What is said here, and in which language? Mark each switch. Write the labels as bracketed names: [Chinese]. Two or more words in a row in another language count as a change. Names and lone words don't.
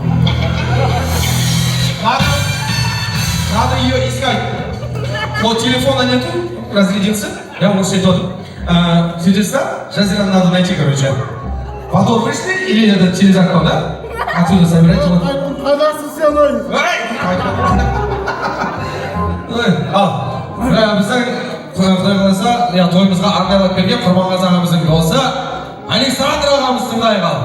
[Russian] Надо ее искать. Вот телефона нету, разрядился. Я вам уже тот. Свидетельство, Жазиру надо найти, короче. Во двор вышли или это через окно, да? Отсюда собирайте. [Kazakh] Ал, біздің Құдай қаласа, тойымызға арнайлап берген Құрманғазы ағамыздың досы Александр ағамыз тыңдайық ал.